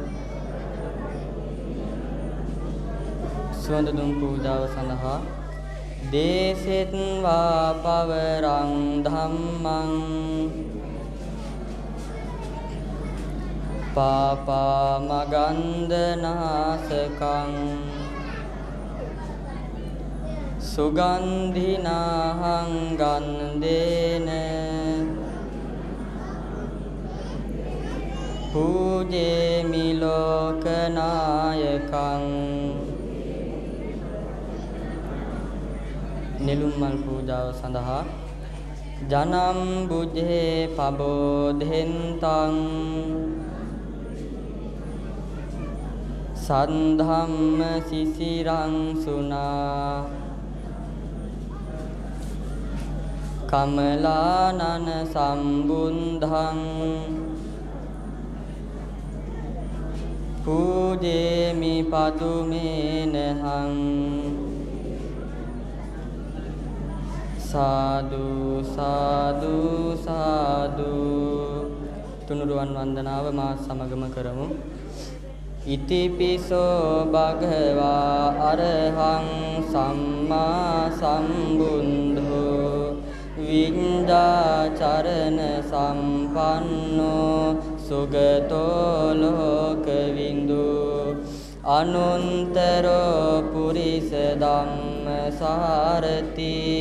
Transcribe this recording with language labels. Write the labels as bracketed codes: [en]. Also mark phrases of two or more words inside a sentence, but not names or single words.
[si] සුවඳ දුම් පූජාව සඳහා [pi] දේසෙත් වා පවරං ධම්මං පාපා මගන්ධනාසකං සුගන්ධිනාහං ගන්ධේන පූජේමි ලෝකනායකං [si] නෙළුම් මල් පූජාව සඳහා [pi] ජනම් බුජේ පබෝධෙන්තං සන්ධම්ම සිසිරං සුනා කමලානන සම්බුද්ධං පූජේමි පදුමේනහං සාදු සාදු සාදු [si] තුනුරුවන් වන්දනාව මා සමගම කරමු. [pi] ඉතිපිසෝ භගවා අරහං සම්මා සම්බුද්ධෝ විඤ්ඤාචරණ සම්පන්නෝ සුගතෝ ලෝකවින්දු අනුන්තරෝ පුරිස ධම්ම සාරති